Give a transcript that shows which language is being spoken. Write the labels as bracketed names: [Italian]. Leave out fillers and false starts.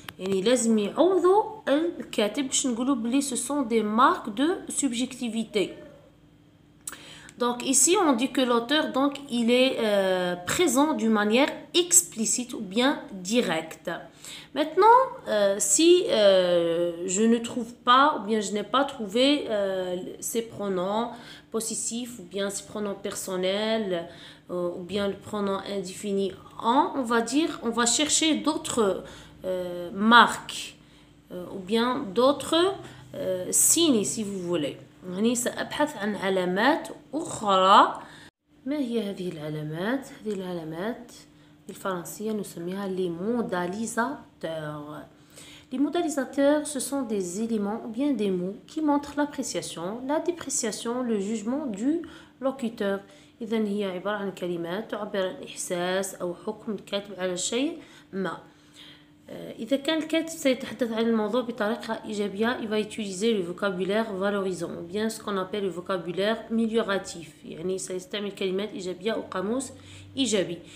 [Arabic] يعني لازم يعوضوا الكاتب باش نقولوا بلي [French] ce sont des marques de subjectivité. Donc ici on dit que l'auteur donc il est présent d'une manière explicite ou bien directe. Maintenant si je ne trouve pas ou bien je n'ai pas trouvé ces pronoms possessifs ou bien ces pronoms personnels ou bien le pronom indéfini en, on va chercher d'autres marques ou bien d'autres signes si vous voulez. [Arabic] يعني سأبحث عن علامات أخرى. ما هي هذه العلامات؟ هذه العلامات بالفرنسية نسميها les modalisateurs. [French] Les modalisateurs, ce sont des éléments ou bien des mots qui montrent l'appréciation, la dépréciation, le jugement du locuteur. [Arabic] إذن هي عبارة عن كلمات تعبر عن إحساس أو حكم الكاتب على شيء ما. إذا كان الكاتب سيتحدث عن الموضوع بطريقة إيجابية [French] il va utiliser le vocabulaire valorisant ou bien ce qu'on appelle le vocabulaire amélioratif [Arabic] يعني سيستعمل كلمات إيجابية أو قاموس إيجابي.